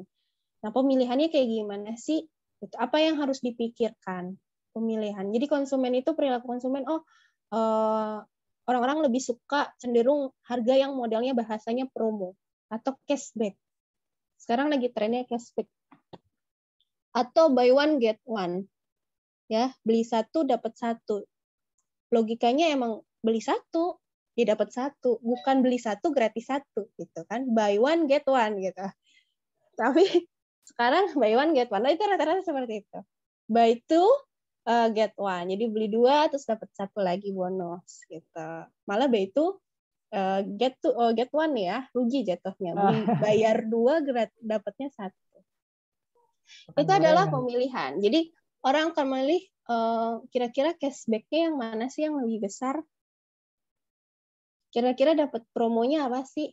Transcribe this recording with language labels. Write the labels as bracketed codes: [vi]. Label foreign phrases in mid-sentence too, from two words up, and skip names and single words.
[id] Nah, pemilihannya kayak gimana sih? Apa yang harus dipikirkan? Pemilihan. Jadi konsumen itu, perilaku konsumen, orang-orang lebih suka cenderung harga yang modelnya bahasanya promo atau cashback. Sekarang lagi trennya cashback. [en] Atau buy one get one. [id] Ya, beli satu dapat satu. Logikanya emang beli satu dia dapat satu, bukan beli satu gratis satu gitu kan. [en] Buy one get one gitu. [id] Tapi sekarang [en] buy one get one, [id] itu rata-rata seperti itu. [en] Buy two get one. [id] Jadi beli 2 terus dapat 1 lagi bonus gitu. Malah [en] buy two get one [id] ya, rugi jatuhnya. Beli bayar 2 dapatnya 1. Itu adalah pemilihan. Jadi orang akan memilih kira-kira cashback-nya yang mana sih yang lebih besar? Kira-kira dapat promonya apa sih?